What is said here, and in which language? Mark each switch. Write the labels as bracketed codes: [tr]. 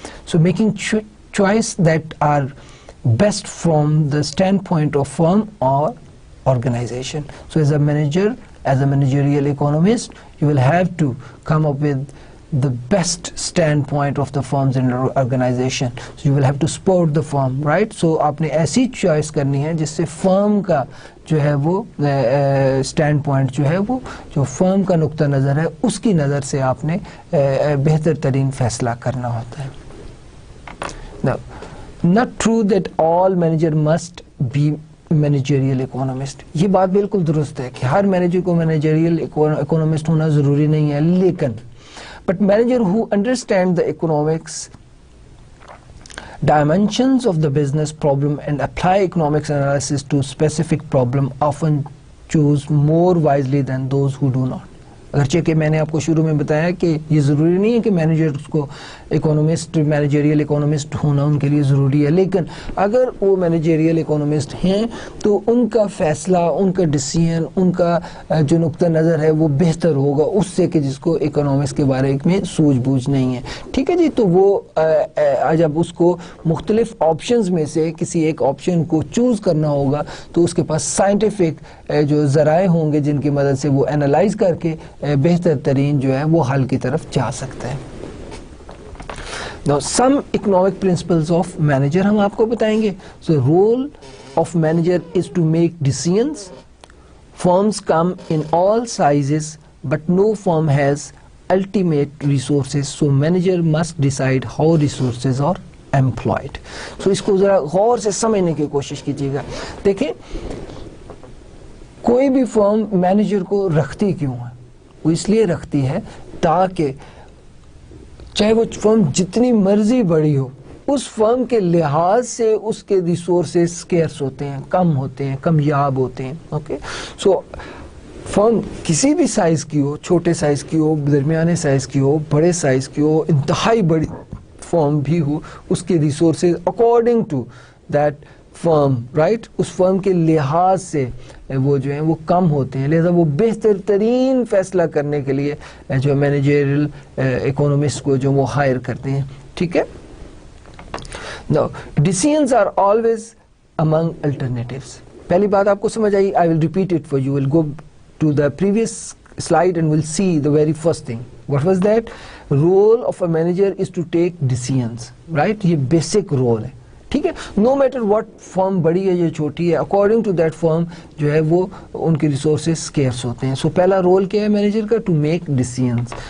[en] So making choice that are best from the standpoint of firm اور organization. So as a managerial economist you will have to come up with the best standpoint of the firms and organization. So you will have to support the firm, right? [ur] So آپ نے ایسی choice کرنی ہے جس سے فرم کا جو ہے وہ اسٹینڈ پوائنٹ جو ہے وہ جو فرم کا نقطہ نظر ہے اس کی نظر سے آپ نے بہتر ترین فیصلہ کرنا ہوتا ہے. [en] Now, not true that all manager must be managerial economist. [ur] یہ بات بالکل درست ہے کہ ہر مینیجر کو managerial economist ہونا ضروری نہیں ہے, لیکن [en] but manager who understand the economics dimensions of the business problem and apply economics analysis to specific problem often choose more wisely than those who do not. [ur] اگرچہ کہ میں نے آپ کو شروع میں بتایا کہ یہ ضروری نہیں ہے کہ مینیجرز کو مینیجریل اکانومسٹ ہونا ان کے لیے ضروری ہے, لیکن اگر وہ مینیجریل اکانومسٹ ہیں تو ان کا فیصلہ, ان کا ڈیسیژن, ان کا جو نقطہ نظر ہے وہ بہتر ہوگا اس سے کہ جس کو اکانومکس کے بارے میں سوجھ بوجھ نہیں ہے. ٹھیک ہے جی. تو وہ جب اس کو مختلف آپشنز میں سے کسی ایک آپشن کو چوز کرنا ہوگا تو اس کے پاس سائنٹیفک جو ذرائع ہوں گے جن کی مدد سے وہ انالائز کر کے بہتر ترین جو ہے وہ حل کی طرف جا سکتا ہے. [en] Now some economic principles of manager [ur] ہم آپ کو بتائیں گے. [en] So role of manager is to make decisions. Firms come in all sizes but no firm has ultimate resources, so manager must decide how resources are employed. [ur] So اس کو ذرا غور سے سمجھنے کی کوشش کیجیے گا. دیکھیں کوئی بھی فرم مینیجر کو رکھتی کیوں ہے؟ وہ اس لیے رکھتی ہے تاکہ چاہے وہ فرم جتنی مرضی بڑی ہو اس فرم کے لحاظ سے اس کے ریسورسز اسکیئرس ہوتے ہیں, کم ہوتے ہیں, کمیاب ہوتے ہیں. اوکے. سو فرم کسی بھی سائز کی ہو, چھوٹے سائز کی ہو, درمیانے سائز کی ہو, بڑے سائز کی ہو, انتہائی بڑی فرم بھی ہو, اس کے resources [en] according to that firm, [ur] right, اس فرم کے لحاظ سے وہ جو ہیں وہ کم ہوتے ہیں. لہذا وہ بہتر ترین فیصلہ کرنے کے لیے جو مینیجریل اکانومسٹ کو جو وہ ہائر کرتے ہیں. ٹھیک ہے. [en] Now, decisions are always among alternatives. [ur] پہلی بات آپ کو سمجھ آئی. [en] I will repeat it for you. We'll go to the previous slide and we'll see the very first thing. What was that? Role of a manager is to take decisions, right? [ur] یہ basic role ہے, ٹھیک ہے. [en] no matter what [ur] فرم بڑی ہے یا چھوٹی ہے, [en] according to that firm [ur] جو ہے وہ ان کے ریسورسز اسکیئرس ہوتے ہیں. سو پہلا رول کیا ہے مینیجر کا؟ [en] To make decisions.